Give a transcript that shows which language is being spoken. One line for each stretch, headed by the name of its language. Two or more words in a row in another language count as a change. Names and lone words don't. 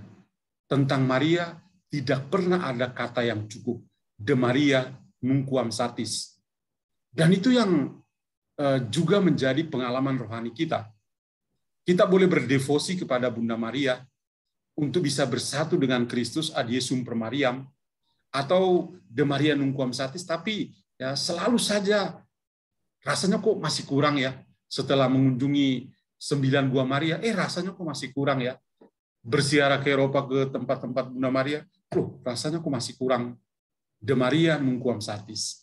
Indonesian: Tentang Maria tidak pernah ada kata yang cukup.
Latin: De Maria Nunquam Satis.
Indonesian: Dan itu yang juga menjadi pengalaman rohani kita. Kita boleh berdevosi kepada Bunda Maria untuk bisa bersatu dengan Kristus
Latin: Ad Jesum per Mariam
Indonesian: atau
Latin: De Maria Nunquam Satis,
Indonesian: tapi ya selalu saja rasanya kok masih kurang ya. Setelah mengunjungi 9 Gua Maria, rasanya kok masih kurang ya. Berziarah ke Eropa ke tempat-tempat Bunda Maria, rasanya kok masih kurang.
Latin: De Maria Nunquam Satis.